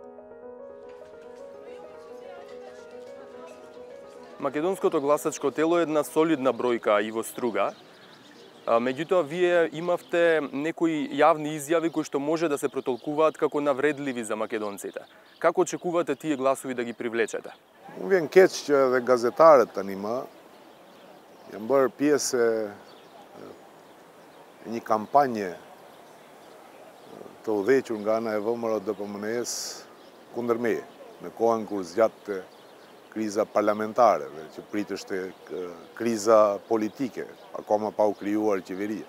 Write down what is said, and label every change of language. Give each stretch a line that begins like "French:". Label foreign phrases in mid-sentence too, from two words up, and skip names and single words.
Macedonian: Македонското гласачко тело е една солидна бројка и во Струга. Меѓутоа, вие имавте некои јавни изјави кои што може да се протолкуваат како навредливи за македонците. Како очекувате тие гласови да ги привлечете?
Albanian: Unë vjen keq që edhe gazetarët tani më janë bërë pjesë e një kampanje të udhëhequr nga ana e ВМРО DPMN-s kundër meje, në kohën kur zgjatte kriza parlamentare dhe që priteshte kriza politike, akoma pa u krijuar qeveria.